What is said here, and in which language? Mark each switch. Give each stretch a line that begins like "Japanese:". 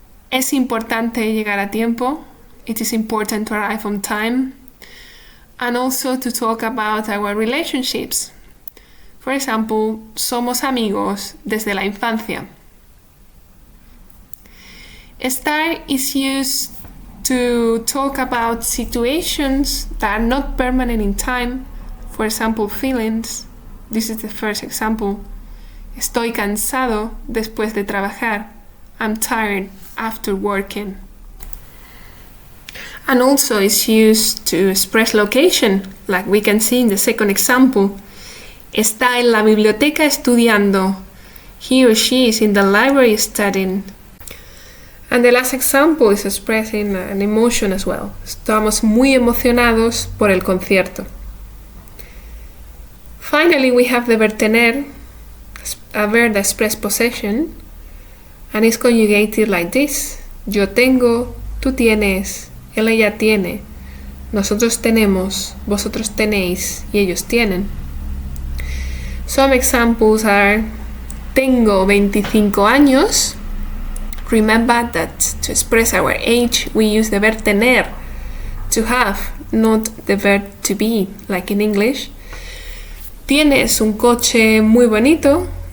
Spanish: Es importante llegar a tiempo.
English: It is important to arrive on time. And also to talk about our relationships. For example,
Spanish: somos amigos desde la infancia.
English: Estar is used to talk about situations that are not permanent in time. For example, feelings. This is the first example.
Spanish: Estoy cansado después de trabajar.
English: I'm tired after working. And also is used to express location, like we can see in the second example.
Spanish: Está en la biblioteca estudiando.
English: He or she is in the library studying. And the last example is expressing an emotion as well.
Spanish: Estamos muy emocionados por el concierto.
English: Finally, we have the verb tener, a verb that expresses possession, and is conjugated like this.
Spanish: Yo tengo, tú tienes, él, ella tiene, nosotros tenemos, vosotros tenéis y ellos tienen.
English: Some examples are:
Spanish: tengo 25 años.
English: Remember that to express our age, we use the verb tener, to have, not the verb to be, like in English.
Spanish: Tienes un coche muy bonito.